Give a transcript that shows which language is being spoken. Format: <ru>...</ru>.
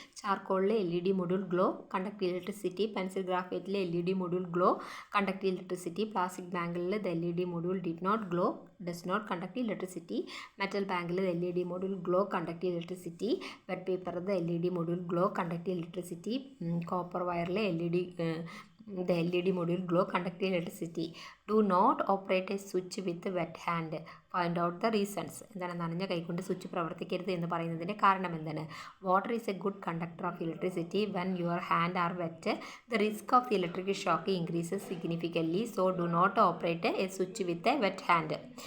<en>ചാർക്കോളിലെ LED module glow, conduct electricity. Pencil ഗ്രാഫൈറ്റിലെ LED module glow, conduct electricity. Plastic ബാങ്കിളിൽ the LED module did not glow, does not conduct electricity. Metal ബാങ്കിൽ LED module glow, conduct electricity. Wet paper the LED module glow, conduct electricity. Copper വയറിലെ the LED module glow, conduct electricity. Do not operate a switch with wet hand. Find out the reasons. എന്താണ്?</en> <ml>നനഞ്ഞ കൈകൊണ്ട് switch പ്രവർത്തിക്കരുത് എന്ന് പറയുന്നതിൻ്റെ കാരണം എന്താണ്?</ml> <en>Water is a good conductor of electricity when your hand are wet. The risk of electric shock increases significantly, so do not operate a switch with a wet hand.</en>